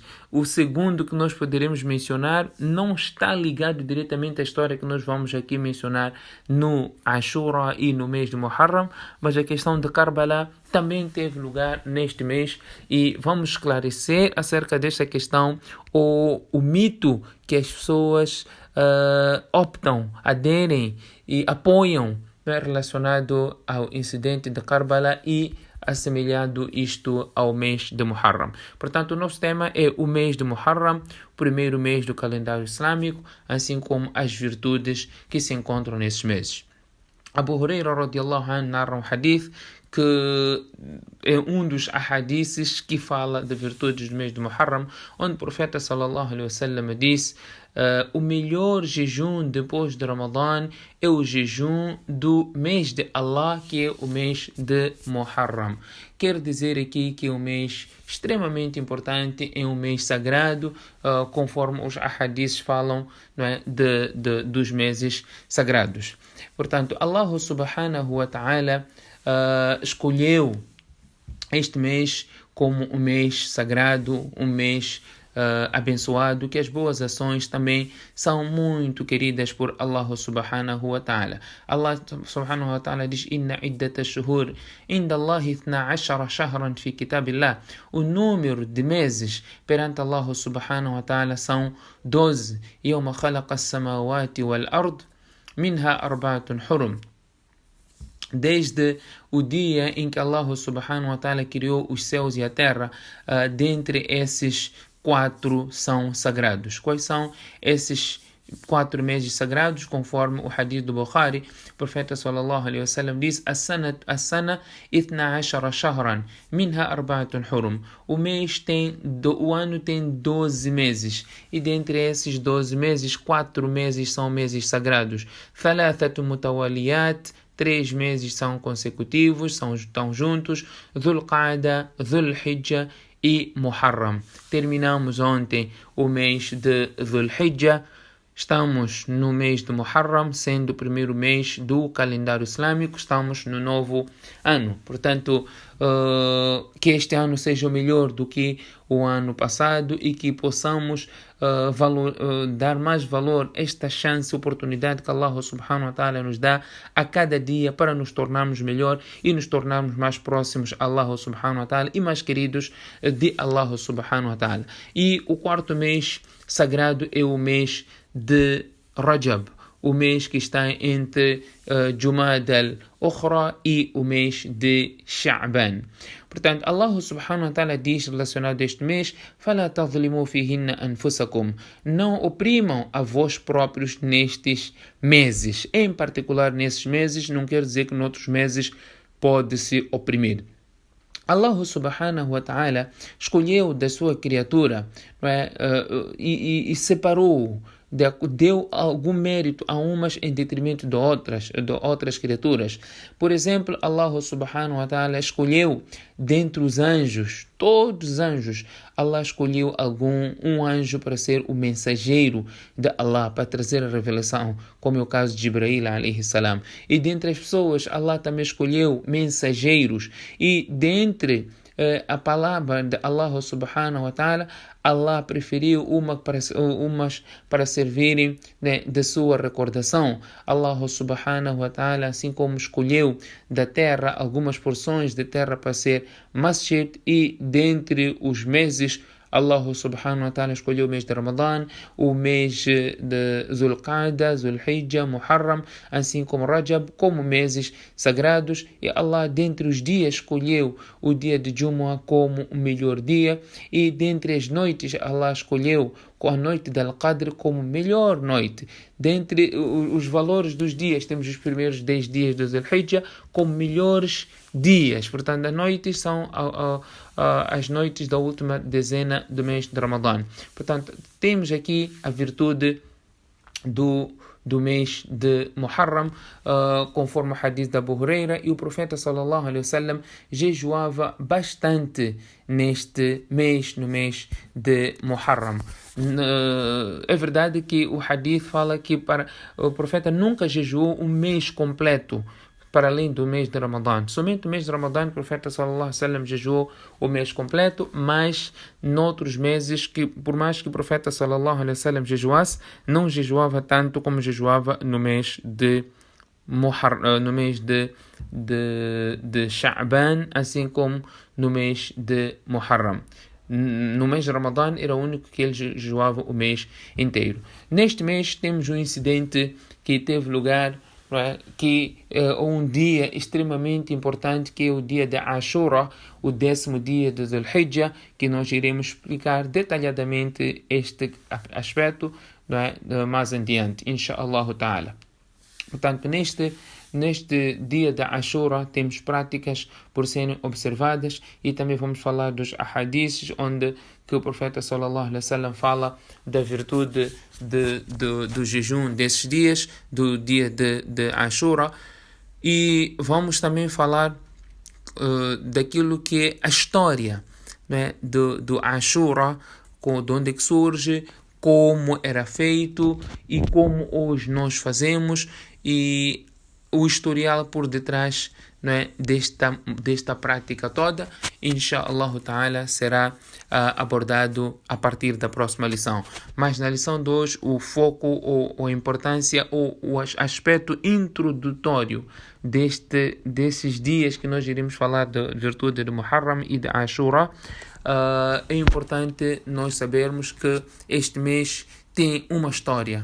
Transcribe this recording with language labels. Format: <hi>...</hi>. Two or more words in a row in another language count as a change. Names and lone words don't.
<pt>O segundo que nós poderemos mencionar não está ligado diretamente à história que nós vamos aqui mencionar no Ashura e no mês de Muharram, mas a questão de Karbala também teve lugar neste mês e vamos esclarecer acerca desta questão, o mito que as pessoas optam, aderem e apoiam relacionado ao incidente de Karbala e assemelhado isto ao mês de Muharram. Portanto, o nosso tema é o mês de Muharram, primeiro mês do calendário islâmico, assim como as virtudes que se encontram nesses meses. Abu Huraira</pt> <ar>رضي الله عنه</ar> <pt>narra um hadith que é um dos ahadiths que fala de virtudes do mês de Muharram, onde o profeta</pt> <ar>صلى الله عليه وسلم</ar> <pt>disse: o melhor jejum depois de Ramadã é o jejum do mês de Allah, que é o mês de Muharram. Quer dizer aqui que é um mês extremamente importante, é um mês sagrado, conforme os ahadiths falam, não é, dos meses sagrados. Portanto,</pt> <ar>الله سبحانه وتعالى</ar> <pt>escolheu este mês como um mês sagrado, um mês abençoado, que as boas ações também são muito queridas por</pt> <ar>الله سبحانه وتعالى. الله سبحانه وتعالى diz: إن عدة الشهور عند الله 12 شهرا في كتاب الله.</ar> <pt>O número de meses perante</pt> <ar>الله سبحانه وتعالى</ar> <pt>são 12.</pt> <ar>يوم خلق السماوات والأرض منها أربعة حرم.</ar> <pt>Desde o dia em que</pt> <ar>الله سبحانه وتعالى</ar> <pt>criou os céus e a terra, dentre esses 4 são sagrados. Quais são esses 4 meses sagrados? Conforme o hadith do Bukhari, o profeta</pt> <ar>صلى الله عليه وسلم</ar> <pt>diz:</pt> <ar>السنة 12 شهرا، منها أربعة حرم.</ar> <pt>O ano tem 12 meses, e dentre esses 12 meses, 4 meses são meses sagrados.</pt> <ar>ثلاثة متواليات,</ar> <pt>3 meses são consecutivos, estão juntos: Dhul Qa'da, Dhul Hijjah e Muharram. Terminamos ontem o mês de Dhul Hijjah. Estamos no mês de Muharram, sendo o primeiro mês do calendário islâmico. Estamos no novo ano. Portanto, que este ano seja melhor do que o ano passado e que possamos dar mais valor a esta chance, oportunidade que</pt> <ar>الله سبحانه وتعالى</ar> <pt>nos dá a cada dia para nos tornarmos melhor e nos tornarmos mais próximos a</pt> <ar>الله سبحانه وتعالى</ar> <pt>e mais queridos de</pt> <ar>الله سبحانه وتعالى.</ar> <pt>E o quarto mês sagrado é o mês de Rajab, o mês que está entre Jumad al-Ukhra e o mês de Sha'ban. Portanto,</pt> <ar>الله سبحانه وتعالى</ar> <pt>diz relacionado a este mês:</pt> <ar>فَلَا تَظْلِمُوا فِيهِنَّ أَنفُسَكُمْ.</ar> <pt>Não oprimam a vós próprios nestes meses. Em particular nesses meses, não quer dizer que noutros meses pode-se oprimir.</pt> <ar>الله سبحانه وتعالى</ar> <pt>escolheu da sua criatura, não é, e separou deu algum mérito a umas em detrimento de outras criaturas. Por exemplo,</pt> <ar>الله سبحانه وتعالى</ar> <pt>escolheu dentre os anjos, todos os anjos, Allah escolheu um anjo para ser o mensageiro de Allah, para trazer a revelação, como é o caso de Jibril</pt> <ar>عليه السلام.</ar> <pt>E dentre as pessoas, Allah também escolheu mensageiros. E dentre a palavra de</pt> <ar>الله سبحانه وتعالى,</ar> <pt>Allah preferiu umas para servirem, né, de sua recordação.</pt> <ar>الله سبحانه وتعالى,</ar> <pt>assim como escolheu da terra algumas porções de terra para ser masjid, e dentre os meses</pt> <ar>الله سبحانه وتعالى</ar> <pt>escolheu o mês de Ramadã, o mês de Zulqa'da, Zulhijjah, Muharram, assim como Rajab, como meses sagrados. E Allah dentre os dias escolheu o dia de Jumu'ah como o melhor dia, e dentre as noites Allah escolheu com a noite de Al-Qadr como melhor noite. Dentre os valores dos dias, temos os primeiros 10 dias do Zulhijjah como melhores dias. Portanto, as noites são as noites da última dezena do mês de Ramadã. Portanto, temos aqui a virtude do mês de Muharram, conforme o hadith da Abu Huraira, e o profeta</pt> <ar>صلى الله عليه وسلم</ar> <pt>jejuava bastante neste mês, no mês de Muharram. É verdade que o hadith fala que o profeta nunca jejuou um mês completo para além do mês de Ramadã. Somente o mês de Ramadã o profeta</pt> <ar>صلى الله عليه وسلم</ar> <pt>jejuou o mês completo, mas noutros meses, que por mais que o profeta</pt> <ar>صلى الله عليه وسلم</ar> <pt>jejuasse, não jejuava tanto como jejuava no mês de Muharram, no mês de Sha'ban, assim como no mês de Muharram. No mês de Ramadã era o único que ele jejuava o mês inteiro. Neste mês temos um incidente que teve lugar, que é um dia extremamente importante, que é o dia de Ashura, o 10º dia de Zulhijjah, que nós iremos explicar detalhadamente este aspecto, mais adiante,</pt> <ar>إن شاء الله تعالى.</ar> <pt>Portanto, neste dia da Ashura temos práticas por serem observadas, e também vamos falar dos ahadiths onde que o profeta</pt> <ar>صلى الله عليه وسلم</ar> <pt>fala da virtude do jejum desses dias, do dia de Ashura, e vamos também falar daquilo que é a história, né, do Ashura, de onde que surge, como era feito e como hoje nós fazemos, e o historial por detrás, né, desta prática toda,</pt> <ar>إن شاء الله تعالى,</ar> <pt>será abordado a partir da próxima lição. Mas na lição de hoje, o foco, ou a importância, ou o aspecto introdutório desses dias que nós iremos falar da virtude de Muharram e de Ashura, é importante nós sabermos que este mês tem uma história.</pt>